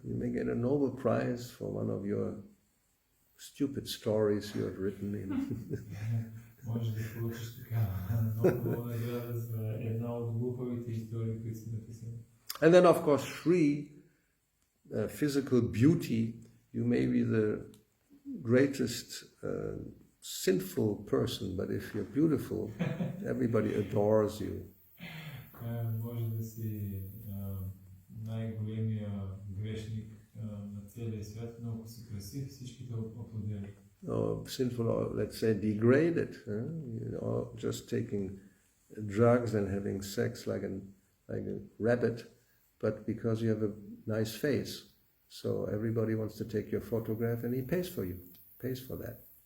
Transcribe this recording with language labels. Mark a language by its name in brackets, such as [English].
[English] You may get a Nobel Prize for one of your stupid stories you have written in. [Bulgarian] Може да получиш така много награда за една от глупавите истории, които си написал. [English] And then, of course, Shri, physical beauty. You may be the greatest sinful person, but if you're beautiful, everybody adores you. [Bulgarian] Може да си най-големия грешник на целия свят, но ако си красив, всички те аплодират. [English] Or sinful, or let's say degraded, or just taking drugs and having sex like a rabbit, but because you have a nice face, so everybody wants to take your photograph and he pays for that.